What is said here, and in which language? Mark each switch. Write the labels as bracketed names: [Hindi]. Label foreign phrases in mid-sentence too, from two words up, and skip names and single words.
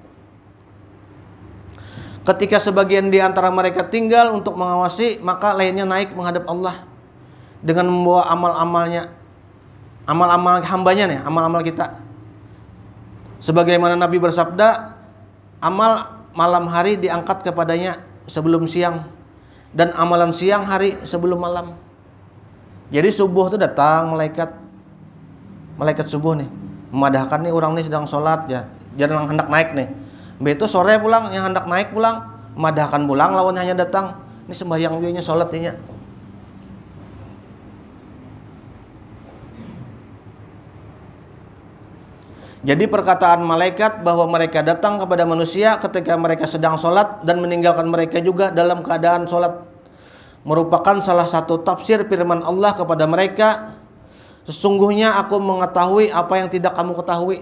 [Indonesian] Ketika sebagian di antara mereka tinggal untuk mengawasi, maka lainnya naik menghadap Allah dengan membawa amal-amalnya, amal-amal hambanya nih, amal-amal kita. Sebagaimana Nabi bersabda, amal malam hari diangkat kepadanya sebelum siang, dan amalan siang hari sebelum malam. [Banjar] Jadi subuh itu datang malaikat subuh nih, memadahkan nih orang nih sedang sholat ya, jangan hendak naik nih. Begitu sore pulang, yang hendak naik pulang, memadahkan pulang, lawan hanya datang, ini sembahyang dia sholat nya. [Indonesian] Jadi perkataan malaikat bahwa mereka datang kepada manusia ketika mereka sedang sholat dan meninggalkan mereka juga dalam keadaan sholat merupakan salah satu tafsir firman Allah kepada mereka, sesungguhnya aku mengetahui apa yang tidak kamu ketahui.